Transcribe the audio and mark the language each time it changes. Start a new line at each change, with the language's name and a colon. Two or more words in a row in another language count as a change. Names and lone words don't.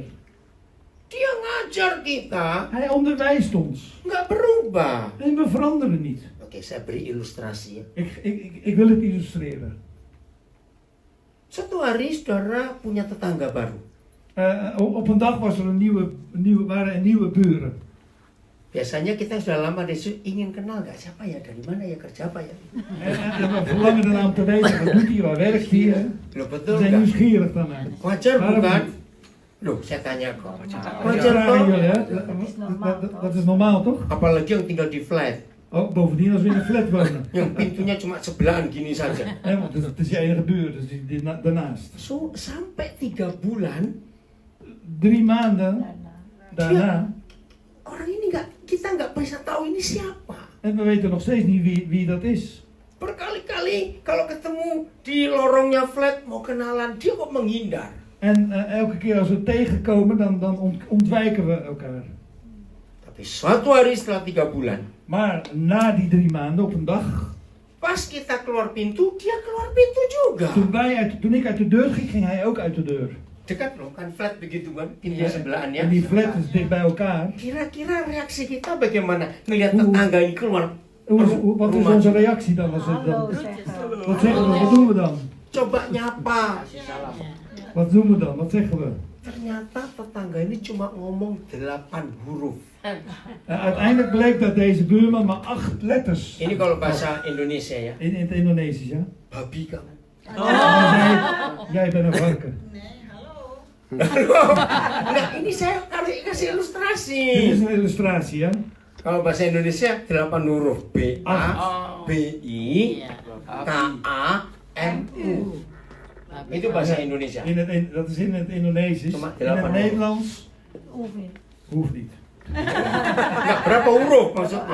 Indonesian: Dia ngajar kita,
Dutch: Hij onderwijst ons
Indonesian: nggak berubah.
Dutch: en we veranderen niet.
Indonesian: Oke, saya beri ilustrasi ya.
Dutch: Ik wil het illustreren.
Indonesian: Suatu hari saudara punya tetangga baru.
Dutch: Op een dag waren er nieuwe buren.
Indonesian: Biasanya kita sudah lama disitu ingin kenal nggak siapa ya, dari mana ya, kerja apa ya.
Dutch: En we verlangen ernaar om te weten, wat doet hij, waar werkt hij? Hè?
Indonesian: Loh
Dutch: We
Indonesian: betul
Dutch: zijn
Indonesian: nggak?
Dutch: nieuwsgierig daarnaar.
Indonesian: Wajar
Dutch: Waarom
Indonesian: bukan?
Dutch: niet?
Indonesian: Loh saya tanya kok.
Dutch: Dat
Indonesian: Wajar
Dutch: vragen
Indonesian: kok?
Dutch: jullie, hè? Dat is normaal, toch?
Indonesian: Apalagi yang tinggal di flat,
Dutch: Oh, bovendien als we in een flat wonen.
Indonesian: yang pintunya cuma sebelahan gini saja.
Dutch: Want het is je enige buur, dus daarnaast.
Indonesian: So sampai 3 bulan
Dutch: 3 maanden daarna,
Indonesian: orang ini kita nggak bisa tahu ini siapa.
Dutch: en we weten nog steeds niet wie dat is.
Indonesian: Berkali-kali kalau ketemu di lorongnya flat mau kenalan, dia kok menghindar.
Dutch: En elke keer als we tegenkomen, dan ontwijken we elkaar.
Indonesian: Tapi suatu hari setelah 3 bulan,
Dutch: Maar na die 3 maanden, op een dag,
Indonesian: pas kita keluar pintu, dia keluar pintu juga.
Dutch: toen ik uit de deur ging, ging hij ook uit de deur.
Indonesian: Dekat loh, kan flat begitu kan, pintunya sebelahan ya.
Dutch: En die flat is dicht bij elkaar.
Indonesian: Kira-kira reaksi kita bagaimana? Ngelihat
Dutch: Hoe-
Indonesian: tetangga ini keluar.
Dutch: Wat is
Indonesian: rumah.
Dutch: onze reactie dan als we Hallo dat... zeggen. Wat zeggen we, wat doen we dan?
Indonesian: coba nyapa.
Dutch: Wat doen we dan? Wat zeggen we?
Indonesian: Ternyata tetangga ini cuma ngomong 8 huruf.
Dutch: Uiteindelijk bleek dat deze buurman maar 8 letters
Indonesian: Ini kalau bahasa Indonesia ya.
Dutch: in het Indonesisch, ja?
Indonesian: Babi kamu.
Dutch: Hij zei, jij bent een varken.
Indonesian: Nah, ini saya kasih ilustrasi.
Dutch: Dit is een illustratie, ja?
Indonesian: Kalau bahasa Indonesia 8 huruf B A B I K A M U. Itu bahasa Indonesia.
Dutch: Dat is in het Indonesisch.
Indonesian: Cuma
Dutch: In het 8 Nederlands Oefening. hoeft niet.
Indonesian: Nggak, berapa huruf maksudnya?